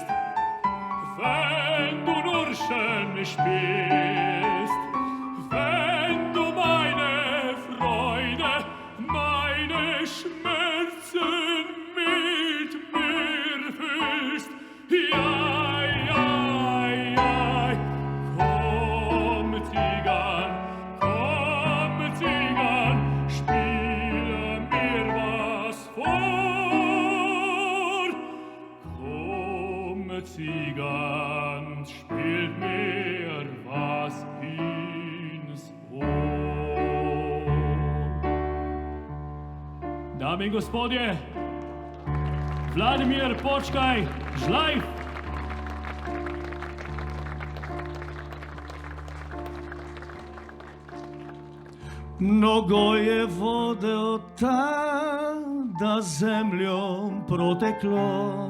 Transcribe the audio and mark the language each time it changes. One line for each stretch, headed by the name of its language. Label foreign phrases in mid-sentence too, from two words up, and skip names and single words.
German: Wenn du nur schön spielst, wenn du meine Freude, meine Schmerzen mit mir fühlst, ja, ja, ja, komm, Zigan, spiel mir was vor. Komm, Zigan, spiel mir was ins Ohr.
Slovenian: Dame in gospodje, Vladimir Počkaj, Žlajf.
Serbian: Mnogo je vode od tada zemljom proteklo,